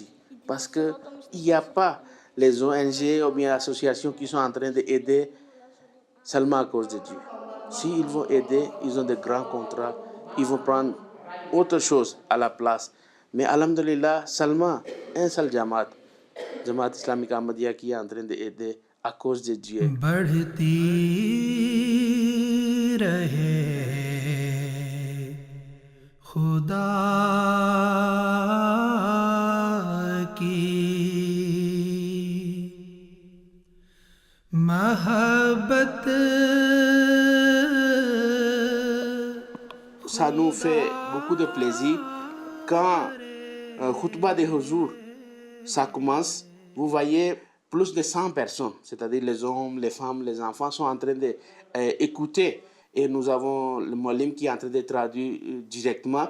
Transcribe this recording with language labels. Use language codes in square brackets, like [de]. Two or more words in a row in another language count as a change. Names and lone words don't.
[fr] Parce qu'il n'y a pas les ONG ou bien associations qui sont en train d'aider seulement à cause de Dieu. S'ils vont aider, ils ont de grands contrats, ils vont prendre autre chose à la place. Mais alhamdulillah, seulement un seul Jamaat islamique Ahmadiyya qui est en train d'aider à cause de Dieu. [hi] बढ़ती रहे खुदा की मोहब्बत. [fr] Ça nous fait beaucoup de plaisir quand Khutbah de Huzour, ça commence, vous voyez plus de 100 personnes, c'est-à-dire les hommes, les femmes, les enfants sont en train d'écouter et nous avons le Moualim qui est en train de traduire directement.